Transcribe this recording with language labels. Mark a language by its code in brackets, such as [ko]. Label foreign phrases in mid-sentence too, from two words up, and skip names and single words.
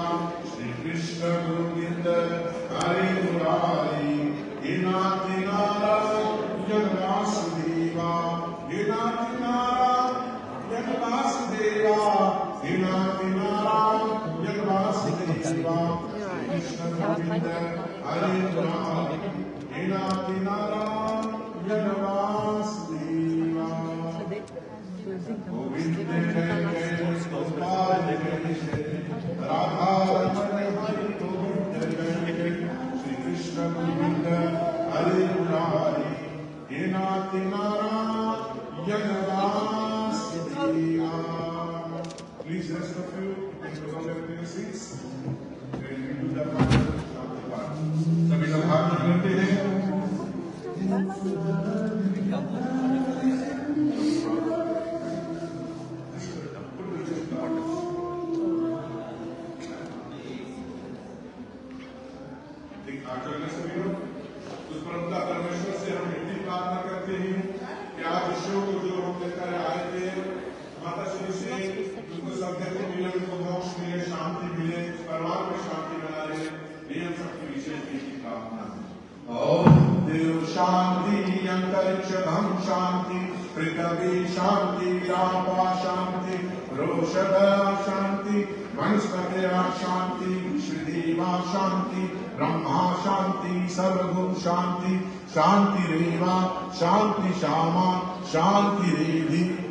[hi] श्री कृष्ण गोविंद हरे मुरारी हे नाथ नारायण वासुदेवा, हे नाथ नारायण वासुदेवा, हे नाथ नारायण वासुदेवा। कृष्ण गोविंद हरे मुरारी हे नाथ नारायण वासुदेवा। गोविंद जय जय गोपाल जय जय राधा रमण हरि गोविंद जय जय। श्री कृष्ण गोविंद हरे मुरारी हे नाथ नारायण वासुदेवा। [en] Please rest of you and go back to your seats. And we do the final Shanti Path. [hi] सभी लोग हाथ जोड़ते हैं। उस परमपिता परमेश्वर से हम इतनी प्रार्थना करते हैं कि आज ईश्वर को जो हम लेकर आए थे, माता श्री से उनको सत्य को मिले, उनको मोक्ष मिले, शांति मिले, परिवार में शांति बना रहे, ये हम सबकी विशेष की प्रार्थना है। [sa] ओम देव शांति, अंतरिक्ष धम शांति, पृथ्वी शांति, आपा शांति, रोषध शांति, वनस्पति शांति, श्रीदेवा शांति, ब्रह्मा शांति, सर्वगुण शांति, शांति रेवा शांति श्यामा शांति रेधि।